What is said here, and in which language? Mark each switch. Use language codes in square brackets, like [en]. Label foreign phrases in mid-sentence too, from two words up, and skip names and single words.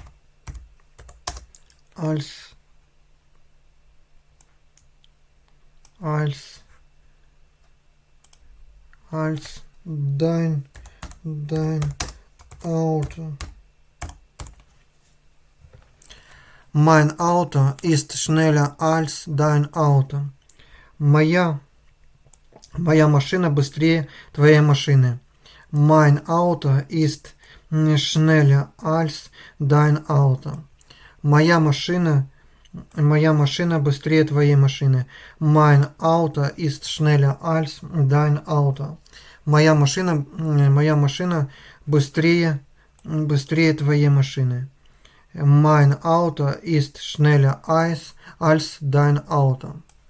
[de] dein Auto. Mein Auto ist schneller als dein Auto. [ru] Моя машина быстрее твоей машины. [de] Mein Auto ist schneller als dein Auto. [ru] Моя машина быстрее твоей машины. [de] Mein Auto ist schneller als dein Auto. [ru] Моя машина быстрее твоей машины. [de] Mein Auto ist schneller als dein Auto.